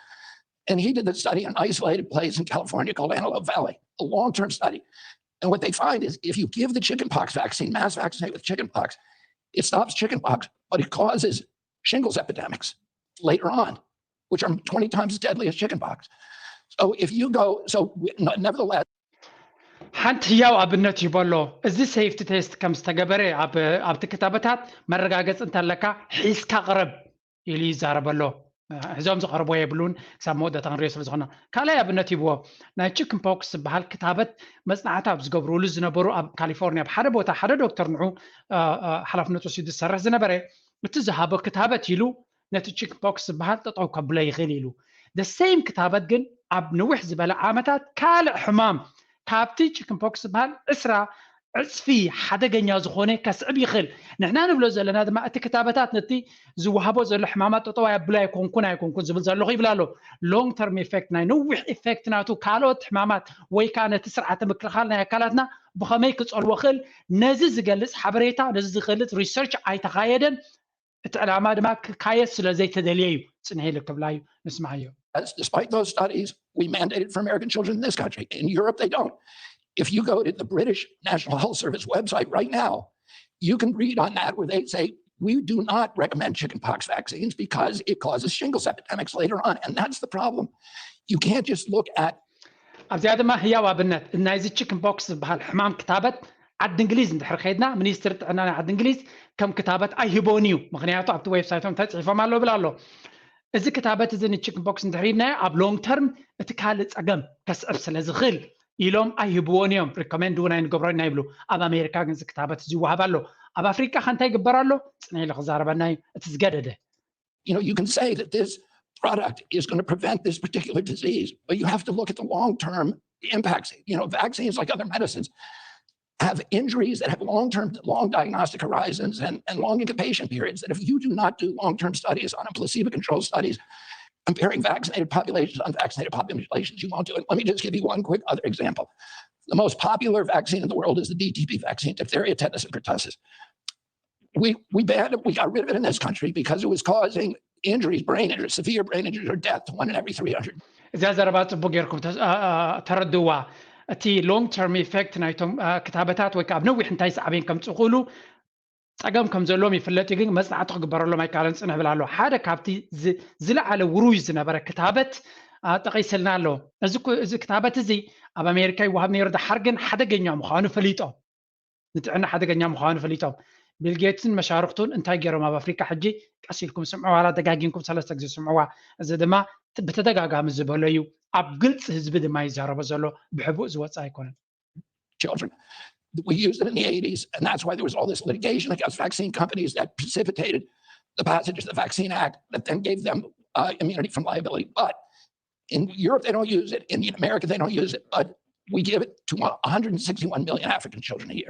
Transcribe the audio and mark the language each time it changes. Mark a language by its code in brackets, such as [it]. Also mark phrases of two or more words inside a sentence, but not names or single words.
[en] And he did the study in an isolated place in California called Antelope Valley, a long-term study. And what they find is if you give the chickenpox vaccine, mass vaccinate with chickenpox, it stops chickenpox, but it causes shingles epidemics later on, which are 20 times as deadly as chickenpox. So if you go, nevertheless. [ti] ሓንቲ ህያው ኣብነት ይበሎ እዚ [en] safety test [ti] ከም ዝተገበረ ኣብቲ ክታበታት መረጋገፂ እንተለካ ሒዝካ ቅረብ ኢሉ ይዛረበሎ እዞም ዝቐርቦ የብሉን ክሳብ መወዳእታ ክንሪኦ ስለ ዝኾነ ካልኣይ ኣብነት ይብዎ ናይ ቺክን ፖክስ ዝበሃል ክታበት መፅናዕቲ ኣብ ዝገብርሉ ዝነበሩ ኣብ ካሊፎርኒያ ብሓደ ቦታ ሓደ ዶክተር ንዑ ሓላፍነቱ ወሲዱ ዝሰርሕ ዝነበረ እቲ ዝሃቦ ክታበት ኢሉ ነቲ ቺክን ፖክስ ዝበሃል ጠጠው ከብሎ ይኽእል ኢሉ [en] the same [ti] ክታበት ግን ኣብ ንውሕ ዝበለ ዓመታት ካልእ ሕማም ካብቲ ቺክን ፖክስ ዝበሃል ዕስራ ዕፅፊ ሓደገኛ ዝኾነ ከስዕብ ይኽእል ንሕና ንብሎ ዘለና ድማ እቲ ክታበታት ነቲ ዝወሃቦ ዘሎ ሕማማት ጠጠው ኣየብሎ ኣይኮንኩን ዝብል ዘለኹ ይብላ ኣሎ [en] long term effect [ti] ናይ ንውሕ ኢፌክት ናቱ ካልኦት ሕማማት ወይ ከዓ ነቲ ስርዓተ ምክልኻል ናይ ኣካላትና ብኸመይ ክፀልዎ ክእል ነዚ ዝገልፅ ሓበሬታ ነዚ ዝገልፅ ሪሰርች ኣይተኻየደን እቲ ዕላማ ድማ ክካየድ ስለ ዘይተደልየ እዩ ፅንሒ ኢሉ ክብላ እዩ ንስማዕ እዩ [en] Despite those studies, we mandated for American children in this country. In Europe, they don't. If you go to the British National Health Service website right now, you can read on that where they say, we do not recommend chickenpox vaccines because it causes shingles epidemics later on. And that's the problem. You can't just look at... [ti] ኣብዚ ድማ ህያው ኣብነት ናይዚ ቺክን ፖክስ ዝበሃል ሕማም ክታበት ዓዲ እንግሊዝ እንድሕር ከይድና ሚኒስትር ጥዕና ናይ ዓዲ እንግሊዝ ከም ክታበት ኣይሂቦን እዩ ምክንያቱ ኣብቲ ዌብሳይቶም ተፅሒፎም ኣሎ ብላ ኣሎ እዚ ክታበት እዚ ንቺክን ፖክስ እንድሕሪድናዮ ኣብ [en] long term [ti] እቲ ካልእ ፀገም ከስዕብ ስለ ዝኽእል ኢሎም ኣይህብዎን እዮም ሪኮሜንድ እውን ኣይንገብሮና ይብሉ ኣብ ኣሜሪካ ግን እዚ ክታበት እዚ ይወሃብ ኣሎ ኣብ ኣፍሪካ ከንታይ ይግበር ኣሎ ፅንሒ ኢሉ ክዛረበና እዩ እቲ ዝገደደ [en] You can say that this product is going to prevent this particular disease, but you have to look at the long-term impacts. Vaccines, like other medicines, have injuries that have long diagnostic horizons and long incubation periods that if you do not do long-term studies on placebo-controlled studies comparing vaccinated populations to unvaccinated populations, you won't do it. Let me just give you one quick other example. The most popular vaccine in the world is the DTP vaccine, diphtheria, tetanus, and pertussis. We banned it, we got rid of it in this country because it was causing injuries, brain injuries, severe brain injuries, or death to 1 in every 300. [ti] እዛ ዘረባ ፅቡቅ ጌርኩም ተረድዋ እቲ [en] long term effect [ti] ናይቶም ክታበታት ወይ ከዓ ኣብ ነዊሕ እንታይ ሰዓበን ከም ፅቕሉ ፀገም ከም ዘለዎም ይፍለጥ ግን መፅናዕቲ ክግበረሎም ኣይከኣለን ፅንሕ ብላ ኣሎ ሓደ ካብቲ ዝለዓለ ውሩይ ዝነበረ ክታበት ጠቂስልና ኣሎ እዚ ክታበት እዚ ኣብ ኣሜሪካ ይወሃብ ነይሩ ድሓር ግን ሓደገኛ ምዃኑ ፈሊጦም ንጥዕና ሓደገኛ ምዃኑ ፈሊጦም ቢልጌትስን መሻርክቱን እንታይ ገይሮም ኣብ ኣፍሪካ ሕጂ ቀስ ኢልኩም ስምዑ ዋላ ደጋጊምኩም ሰለስተ ግዜ ስምዑዋ እዚ ድማ ብተደጋጋሚ ዝበሎ እዩ ኣብ ግልፂ ህዝቢ ድማ ይዛረቦ ዘሎ ብሕቡእ ዝወፅእ ኣይኮነን [en] children. We used it in the 80s, and that's why there was all this litigation against vaccine companies that precipitated the passage of the Vaccine Act that then gave them immunity from liability. But in Europe, they don't use it. In America, they don't use it. But we give it to 161 million African children a year.